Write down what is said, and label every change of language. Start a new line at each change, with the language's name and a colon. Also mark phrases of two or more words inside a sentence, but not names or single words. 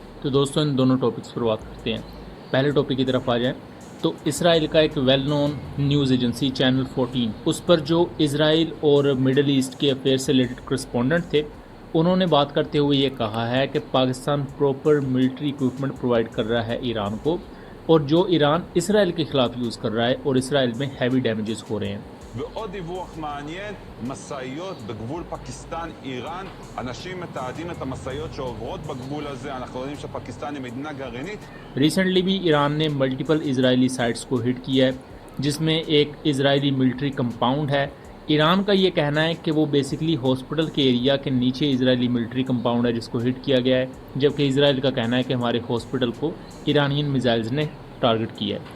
Hindi: तो दोस्तों, इन दोनों टॉपिक्स पर बात करते हैं। पहले टॉपिक की तरफ आ जाएं तो इसराइल का एक
English: well known news agency channel 14,
Hindi: उस पर जो इसराइल और मिडल ईस्ट के अफेयर से
English: related correspondent
Hindi: थे, उन्होंने बात करते हुए ये कहा है कि पाकिस्तान
English: proper military equipment provide
Hindi: कर रहा है ईरान को, और जो ईरान इसराइल के ख़िलाफ़ यूज़ कर रहा है और इसराइल में
English: heavy damages
Hindi: हो रहे हैं।
Hebrew: ועוד דיווח מעניין, משאיות בגבול פקיסטן איראן, אנשים מתעדים את המשאיות שעוברות בגבול הזה, אנחנו יודעים שפקיסטן היא מדינה גרעינית।
Hindi: रिसेंटली भी ईरान ने
English: multiple Israeli sites
Hindi: को हिट किया है, जिसमें एक इजरायली
English: military compound
Hindi: है। ईरान का ये कहना है कि वो बेसिकली हॉस्पिटल के एरिया के नीचे इजरायली
English: military compound
Hindi: है जिसको हिट किया गया है, जबकि इसराइल का कहना है कि हमारे हॉस्पिटल को
English: Iranian missiles
Hindi: ने टारगेट किया है।